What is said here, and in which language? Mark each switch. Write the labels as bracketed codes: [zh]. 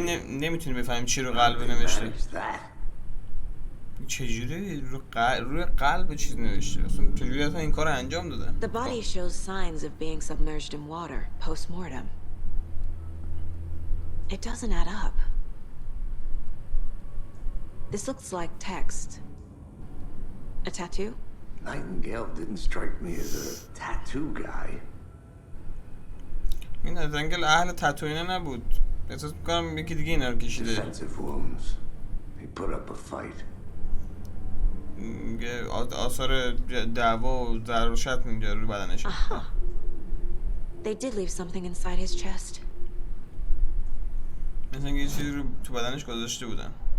[fa] نمیتونی بفهمیم چی رو قلب نوشته. چجوری روی قلب چیز نوشته؟ اصلا چجوری اصلا این کار انجام دادن؟ [en] The body shows signs of being submerged in water post-mortem. It doesn't add up. This looks like text. A tattoo? Nightingale didn't strike me as a tattoo guy. [fa] این نایتینگل اهل تتو اینا نبود. احساس میکنم یکی دیگه اینا رو کشیده. [en] Defensive wounds. He put up a fight. [fa] آثار دعوا و ضرر و شتم اینجا روی بدنشه. [en] They did leave something inside his chest. [fa] مثلا یه چیزی رو تو بدنش گذاشته بودن.